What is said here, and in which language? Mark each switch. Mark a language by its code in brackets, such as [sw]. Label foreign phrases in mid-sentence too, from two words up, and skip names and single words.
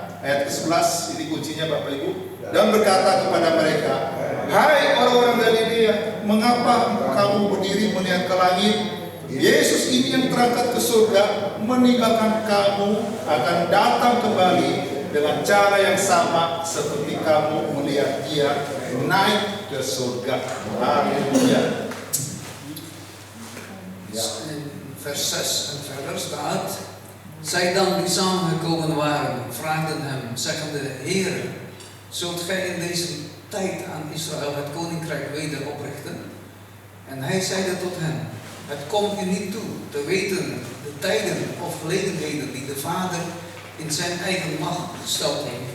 [id] Ayat ke-11, ini kuncinya Bapak Ibu. Dan berkata kepada mereka, hai orang-orang Galilea, mengapa kamu berdiri melihat ke langit? Yesus ini yang terangkat ke surga meninggalkan kamu akan datang kembali dengan cara yang sama seperti kamu melihat dia naik ke surga. Haleluya. [nl] In vers 6 en verder staat: zij dan die samengekomen waren, vraagden hem, zeggende: Heer, zult gij in deze tijd aan Israël het koninkrijk weder oprichten? En hij zeide tot hen: het komt u niet toe te weten de tijden of gelegenheden die de Vader in zijn eigen macht gesteld heeft.